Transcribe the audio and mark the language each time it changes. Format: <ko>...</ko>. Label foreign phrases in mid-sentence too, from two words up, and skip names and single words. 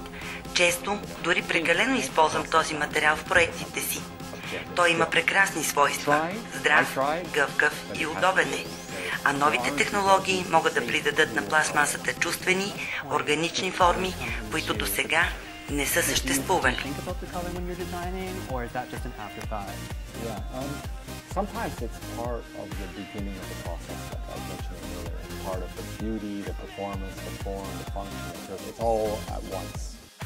<bg>Често, дори прекалено използвам този материал в проектите си. Той има прекрасни свойства – здрав, гъвкав и удобен е. А новите технологии могат да придадат на пластмасата чувствени, органични форми, които досега не са съществували.</bg> <en>Sometimes it's part of the beginning of the process, like I was mentioning earlier. It's part of the beauty, the performance, the form, the function. It's all at once.</en>